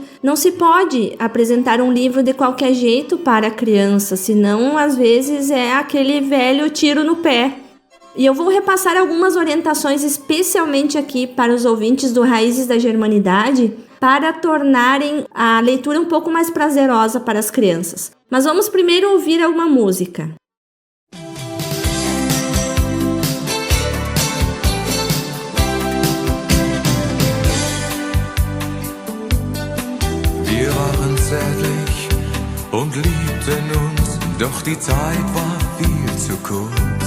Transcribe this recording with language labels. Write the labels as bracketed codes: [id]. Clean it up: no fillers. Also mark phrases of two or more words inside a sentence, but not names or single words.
[pt] Não se pode apresentar um livro de qualquer jeito para a criança, senão às vezes é aquele velho tiro no pé. E eu vou repassar algumas orientações especialmente aqui para os ouvintes do Raízes da Germanidade, para tornarem a leitura um pouco mais prazerosa para as crianças. Mas vamos primeiro ouvir alguma música. [de] Wir waren zärtlich und liebten uns, doch die Zeit war viel zu kurz.